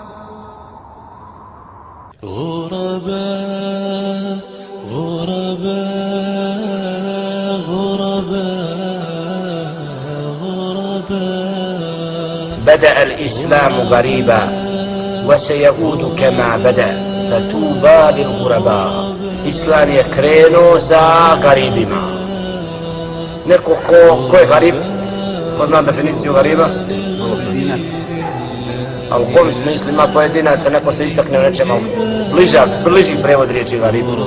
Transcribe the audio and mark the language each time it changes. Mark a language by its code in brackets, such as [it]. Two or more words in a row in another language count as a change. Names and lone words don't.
[ar] غرباء غرباء غرباء غرباء. بدأ الإسلام غريبا وسيعود كما بدأ فتوبى للغرباء. [bs] Islam je krenuo sa garibima. Neko ko je garib? Ko zna definiciju gariba? Pojedinac. A u kom smislu ima pojedinaca, neko se istakne u nečemu bliži prevod riječi garib.